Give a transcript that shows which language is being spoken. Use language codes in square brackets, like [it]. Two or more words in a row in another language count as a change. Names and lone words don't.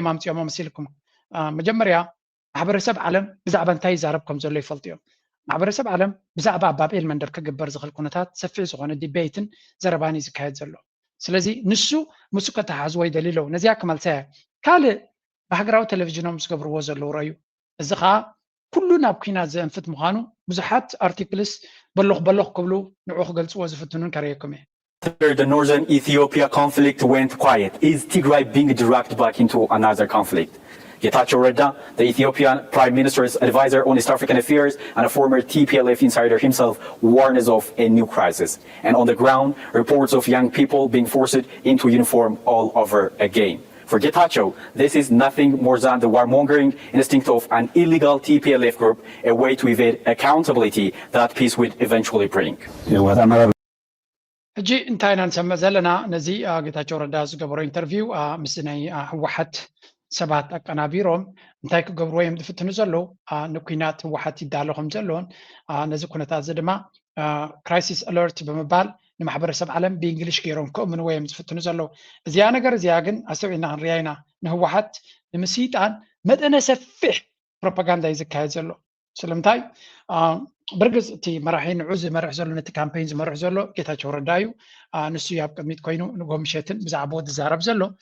[ti] ማምፅኦም መሲልኩም መጀመርያ ማሕበረሰብ ዓለም ብዛዕባ እንታይ ይዛረብ ከም ዘሎ ይፈልጡ እዮም ማሕበረሰብ ዓለም ብዛዕባ ኣብ ባብኤል መንደር ክግበር ዝኽእል ኩነታት ሰፊሕ ዝኾነ ዲቤትን ዘረባን እዩ ዝካየድ ዘሎ ስለዚ ንሱ ምስኡ ከተሓዝዎ ይደልዩ ኣለዉ ነዚያ ክመልሰያ ካልእ ብሃገራዊ ቴሌቭዥኖም ዝገብርዎ ዘለዉ ረእዩ እዚ ከዓ ኩሉ ናብ ኩናት ዘንፍት ምዃኑ ብዙሓት አርቲክልስ በለኽ ክብሉ ንዑ ክገልፅዎ ዝፍትኑን ከርእየኩም እየ [en] After the northern Ethiopia conflict went quiet, is Tigray being dragged back into another conflict? Getachew Reda, the Ethiopian Prime Minister's advisor on East African affairs and a former TPLF insider himself, warns of a new crisis. And on the ground, reports of young people being forced into uniform all over again. For Getachew, this is nothing more than the warmongering instinct of an illegal TPLF group, a way to evade accountability that peace would eventually bring. [ti] ሕጂ እንታይ ኢና ንሰምዕ ዘለና ነዚ ጌታቸው ረዳ ዝገበሮ ኢንተርቪው ምስ ናይ ህወሓት ሰባት ኣቀናቢሮም እንታይ ክገብርዎ እዮም ዝፍትኑ ዘለዉ ንኩናት ህወሓት ይዳሎ ከም ዘለዎን ነዚ ኩነታት እዚ ድማ [en] crisis alert [ti] ብምባል ንማሕበረሰብ ዓለም ብእንግሊሽ ገይሮም ከእምንዎ እዮም ዝፍትኑ ዘለዉ እዚኣ ነገር እዚኣ ግን ኣሰብዒና ክንሪኣ ኢና ንህወሓት ንምስይጣን መጠነ ሰፊሕ ፕሮፓጋንዳ እዩ ዝካየድ ዘሎ ስለምንታይ ብርግፅ እቲ መራሒ ንዑ ዝመርሕ ዘሎ ነቲ ካምፔይን ዝመርሕ ዘሎ ጌታቸው ረዳ እዩ ንሱ ኣብ ቅድሚት ኮይኑ ንጎምሸትን ብዛዕባ ዝዛረብ ዘሎ